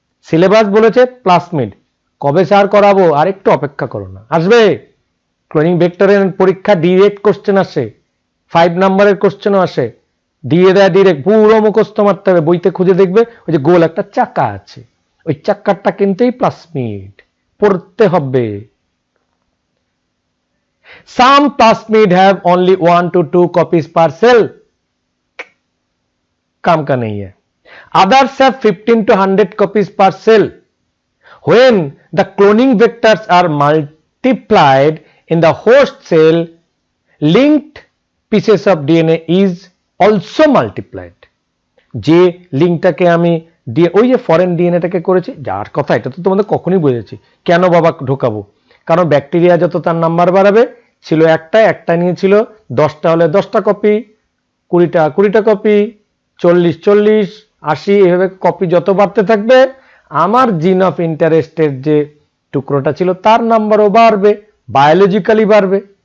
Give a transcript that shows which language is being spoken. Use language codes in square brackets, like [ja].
[bn] Syllabus বলেছে plasmid, কবে sir করাবো? আর একটু অপেক্ষা করো না, আসবে। ক্লোনিং ভেক্টরের পরীক্ষা ডিরেক্ট কোশ্চেন আসে, 5 নাম্বারের কোশ্চেনও আসে, দিয়ে দেয় ডিরেক্ট, পুরো মুখস্থ মারতে হবে। বইতে খুঁজে দেখবে ওই যে গোল একটা চাকা আছে, ওই চাকাটা কিনতেই প্লাসমিড পড়তে হবে। [en] Some plasmid have only 1 to 2 copies per cell, [hi] काम का नहीं है. [en] Others have 15 to 100 copies per cell. When the cloning vectors are multiplied in the host cell, linked pieces of DNA is also multiplied. [bn] যে লিঙ্কটাকে আমি দিয়ে ওই যে foreign ডিএনএটাকে করেছি, যার কথা এটা তো তোমাদের কখনই বুঝেছি, কেন বাবা ঢোকাবো? কারণ ব্যাকটেরিয়া যত তার নাম্বার বাড়াবে, ছিল একটা নিয়েছিল 10টা হলে 10টা কপি, 20টা কপি, 40 80, এভাবে কপি যত বাড়তে থাকবে আমার জিন অফ ইন্টারেস্টের যে টুকরোটা ছিল তার নাম্বারও বাড়বে, বায়োলজিক্যালি বাড়বে।